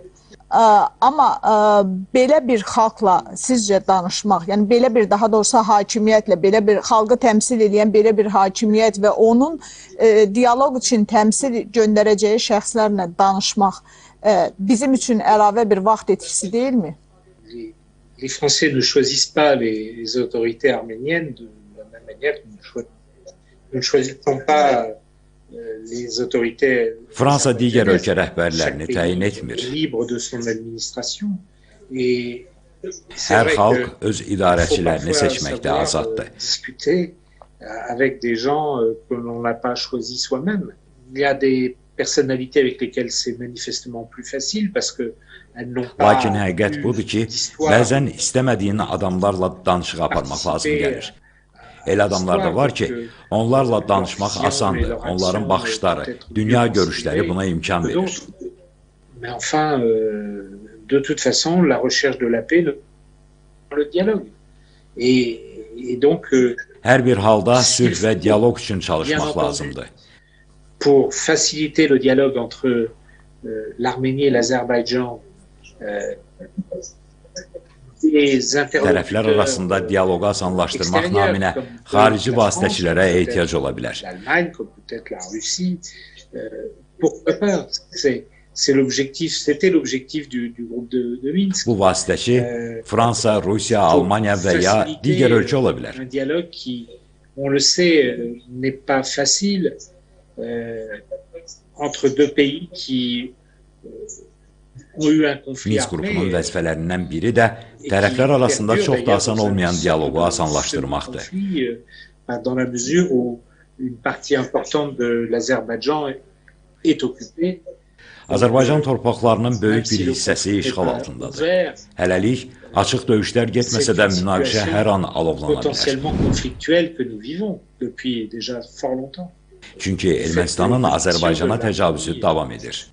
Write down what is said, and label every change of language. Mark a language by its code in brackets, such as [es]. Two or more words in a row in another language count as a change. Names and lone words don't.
[az] Amma belə bir xalqla sizcə danışmaq, yəni belə bir, daha doğrusu hakimiyyətlə, belə bir xalqı təmsil edən belə bir hakimiyyət və onun dialoq üçün təmsil göndərəcəyi şəxslərlə danışmaq bizim üçün əlavə bir vaxt etkisi deyilmi? [fr] Les Français ne choisissent pas les autorités arméniennes de la même manière que nous ne choisissons pas les autorités. [az] Fransa digər ölkə rəhbərlərini təyin etmir. Hər xalq öz idarəçilərini seçməkdə azaddır. [fr] Avec des gens que l'on n'a pas choisi soi-même. Il y a des personnalités avec lesquelles c'est manifestement plus facile parce que elles n'ont pas. [az] Lakin həqiqət budur ki, bəzən istəmədiyin adamlarla danışıq aparmaq lazım gəlir. Elə adamlar da var ki, onlarla danışmaq asandır. Onların baxışları, dünya görüşləri buna imkan verir. [fr] Mais enfin, de toute façon, la recherche de la paix, le dialogue. Et donc, [az] hər bir halda sülh və dialoq üçün çalışmaq lazımdır. [fr] Pour faciliter le dialogue entre l'Arménie et l'Azerbaïdjan, [az] Tərəflər arasında dialoqu asanlaşdırmaq naminə xarici vasitəçilərə ehtiyac ola bilər. Bu vasitəçi Fransa, Rusiya, Almanya və ya digər ölkə ola bilər. [fr] On le sait, n'est pas facile entre deux pays qui ont eu un conflit [az] Minsk qrupunun vəzifələrindən biri də tərəflər arasında çox da asan olmayan dialoqu asanlaşdırmaqdır. [fr] Dans la mesure où une partie importante de l'Azerbaïdjan est occupée. [az] Azərbaycan torpaqlarının böyük bir hissəsi işğal altındadır. Hələlik açıq döyüşlər getməsə də münaqişə hər an alovlana bilər. Çünki Ermənistanın Azərbaycana təcavüzü davam edir.